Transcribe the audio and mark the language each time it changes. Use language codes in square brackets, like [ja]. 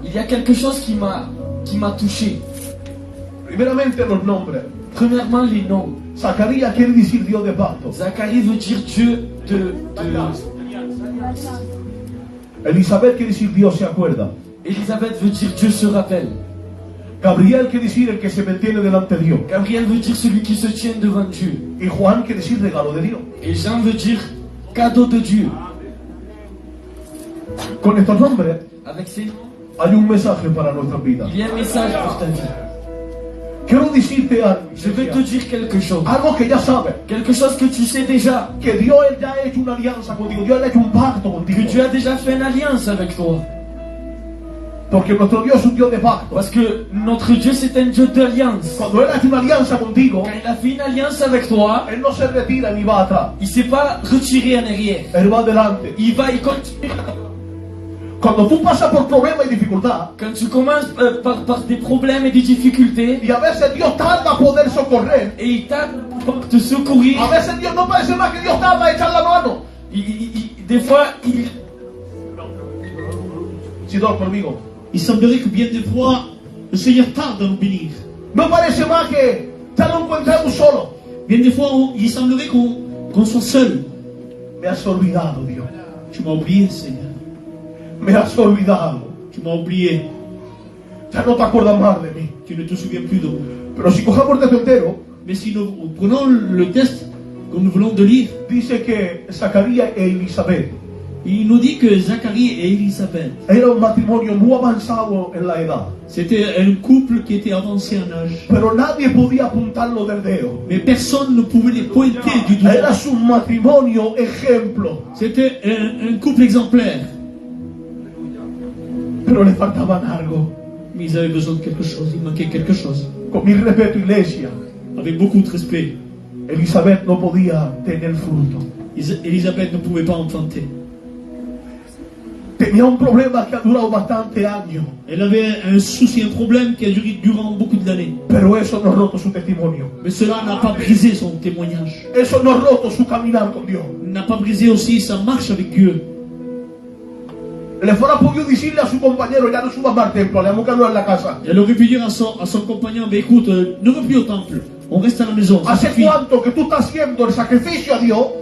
[fr] Il y a quelque chose qui m'a touché. [es] Primeramente los nombres. [fr] Premièrement, les noms. [es] Zacarías quiere decir Dios de pacto. [fr] Zacharie veut dire Dieu de... [es] Elizabeth quiere decir Dios se acuerda. [fr] Elisabeth veut dire Dieu se rappelle. [es] Gabriel quiere decir el que se mantiene delante de Dios. [fr] Gabriel veut dire celui qui se tient devant Dieu. [es] Y Juan quiere decir regalo de Dios. [fr] Et Jean veut dire cadeau de Dieu. [es] Con estos nombres [fr] Avec ces noms, [es] hay un mensaje para nuestra vida. [fr] il y a un message pour ta vie. [es] Quiero decirte algo. [fr] Je vais te dire quelque chose. [es] Algo que ya sabes. [fr] Quelque chose que tu sais déjà. [es] Que Dios él ya ha hecho una alianza contigo. Dios él ha hecho un pacto Que contigo. [fr] Dieu a déjà fait une alliance avec toi. [es] Porque nuestro Dios es un Dios de pacto. [fr] Parce que notre Dieu c'est un Dieu d'alliance. [es] Cuando él ha hecho una alianza contigo, [fr] Quand il a fait une alliance avec toi, [es] él no se retira ni va atrás. [fr] il ne s'est pas retiré en arrière. [es] Él va adelante. [fr] Il continue. [es] Cuando tú pasas por problemas y dificultad, [fr] Quand tu commences par des problèmes et des difficultés, [es] y a veces Dios tarda a poder socorrer, [fr] et il t'a pour te secourir, [es] a veces Dios no parece más que Dios tarda a echar la mano. [fr] des fois, il... [es] Si dos conmigo. [fr] Il semblerait que bien des fois, le Seigneur tarde à nous bénir. [es] No parece más que ya lo encontramos solo. [fr] Bien des fois, il semblerait qu'on soit seul. [es] Me has olvidado, Dios. [fr] Tu m'as oublié, Seigneur. [es] Me has olvidado. [fr] Tu m'as oublié. [es] Ya no te acuerdas más de mí. [fr] Tu ne te souviens plus de moi. [es] Pero si cogemos el texto entero, [fr] Mais si nous prenons le texte que nous venons de lire, [es] dice que Zacarías e Elizabeth [fr] il nous dit que Zacharie et Élisabeth, [es] era un matrimonio muy avanzado en la edad. [fr] c'était un couple qui était avancé en âge. [es] Pero nadie podía apuntarlo del dedo. [fr] Mais personne ne pouvait les pointer du doigt. [es] Era su matrimonio ejemplo. [fr] C'était un couple exemplaire. [es] Pero le faltaban algo. [fr] Mais ils avaient besoin de quelque chose, il manquait quelque chose. [es] Con mi respeto, iglesia, [fr] Avec beaucoup de respect, [es] Elizabeth no podía tener fruto. [fr] Élisabeth ne pouvait pas enfanter. [es] Tenía un problema que ha durado bastante años. [fr] Elle avait un souci, un problème qui a duré durant beaucoup d'années. [es] Pero eso no ha roto su testimonio. [fr] Mais cela n'a pas brisé son témoignage. [es] Eso no ha roto su caminar con Dios. [fr] N'a pas brisé aussi sa marche avec Dieu. [es] Le fuera podido decirle a su compañero, ya no subas más al templo, le vamos a quedarnos en la casa. [fr] Elle aurait pu dire à son compagnon, mais écoute, ne va plus au temple, on reste à la maison. ça [es] ¿Hace [fr] suffit. [es] cuánto que tú estás haciendo el sacrificio a Dios?